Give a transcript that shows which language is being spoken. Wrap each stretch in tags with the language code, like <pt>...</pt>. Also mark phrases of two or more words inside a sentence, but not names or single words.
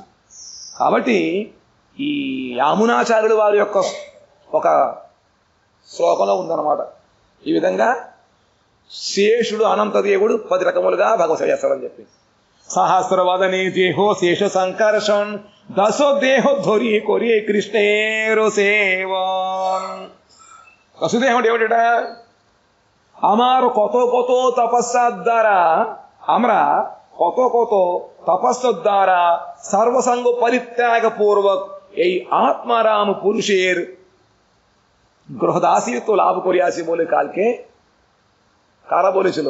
<te>కాబట్టి ఈ యామునాచార్యుడు వారి యొక్క ఒక శ్లోకంలో ఉందన్నమాట. ఈ విధంగా శేషుడు అనంతదేవుడు 10 రకములుగా భగవత్ సేవ చేస్తాడని చెప్పి.</te> <bn>সহস্রবদনে দেহো শেষ সংকর্ষণ, 10 దేహ ধরি করে কৃষ্ণের সেবন।</bn> <te>వసుదేహం అంటే ఏమిటా?</te> <bn>আমার কত কত তপস্যার দ্বারা, আমরা কত কত তপস্যার দ্বারা সর্বসঙ্গ পরিত্যাগ পূর্বক এই আত্মারাম পুরুষের গ্রহদাসিত্ব লাভ করিয়াছি বলে কালকে কারা বলেছিল?</bn>